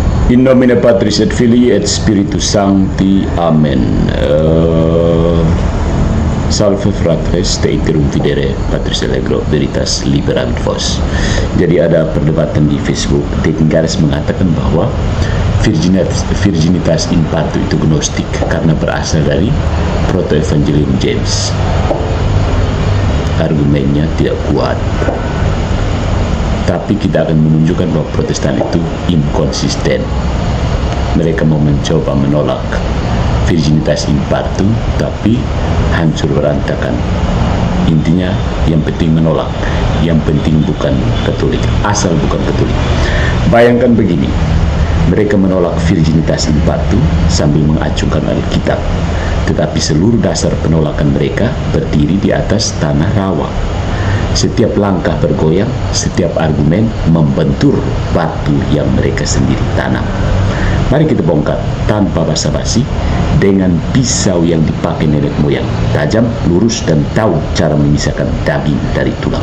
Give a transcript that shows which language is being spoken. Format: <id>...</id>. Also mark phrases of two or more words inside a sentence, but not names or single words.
<la>In nomine Patris et Filii et Spiritus Sancti. Amen. Salve fratres, te iterum videre Patris Allegro veritas liberavit vos.</la> <id>Jadi ada perdebatan di Facebook. Dekingares mengatakan bahwa</id> <la>virginitas in partu</la> <id>itu gnostik karena berasal dari Proto-Evangelium James. Argumennya tidak kuat, tapi kita akan menunjukkan bahwa Protestan itu inkonsisten. Mereka mau mencoba menolak</id> <la>virginitas in partu,</la> <id>tapi hancur berantakan. Intinya yang penting menolak, yang penting bukan Katolik, asal bukan Katolik. Bayangkan begini, mereka menolak</id> <la>virginitas in partu</la> <id>sambil mengacungkan Alkitab, tetapi seluruh dasar penolakan mereka berdiri di atas tanah rawa. Setiap langkah bergoyang, setiap argumen membentur batu yang mereka sendiri tanam. Mari kita bongkar tanpa basa-basi dengan pisau yang dipakai nenek moyang, tajam, lurus, dan tahu cara memisahkan daging dari tulang.</id>